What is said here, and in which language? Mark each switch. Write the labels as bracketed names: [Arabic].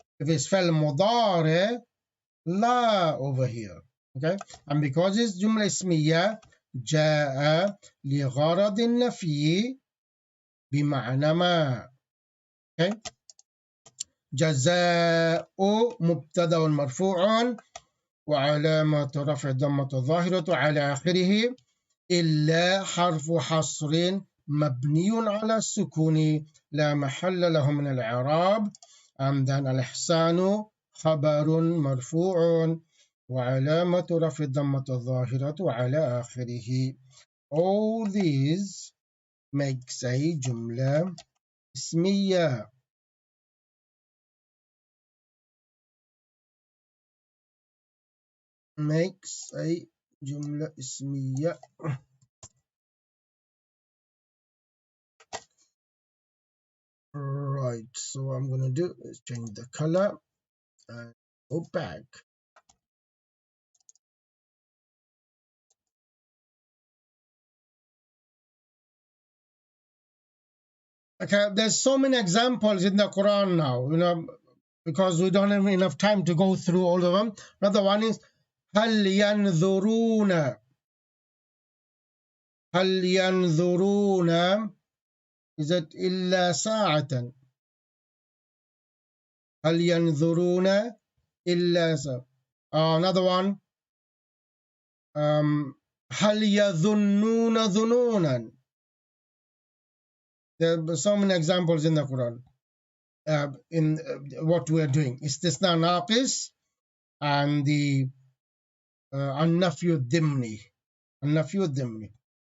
[English] If it's fail مضارع, لا over here. Okay, and because it's [Arabic] جملة اسمية جاء لغرض النفي بمعنى ما. Okay, جزاء مبتدأ مرفوع وعلامة رفع ضمة الظاهرة على آخره إلا حرف حصر مبني على السكون لا محل له من الإعراب. [English] and then [Arabic] الإحسان خبر مرفوع وعلامة رفع الضمة الظاهرة على آخره. [English] All these makes a جملة اسمية. makes a جملة اسمية. Right, so what I'm gonna do is change the color and go back. Okay, there's so many examples in the Quran now, you know, because we don't have enough time to go through all of them. Another one is [Arabic] هل ينظرون هل ينظرون is it إلا ساعة هل ينظرون إلا ساعة. [English] Another one [Arabic] هل يظنون ظنونا. [English] There are so many examples in the Quran in what we are doing. Istisna naqis and the النفي الضمني. [Arabic] النفي الضمني.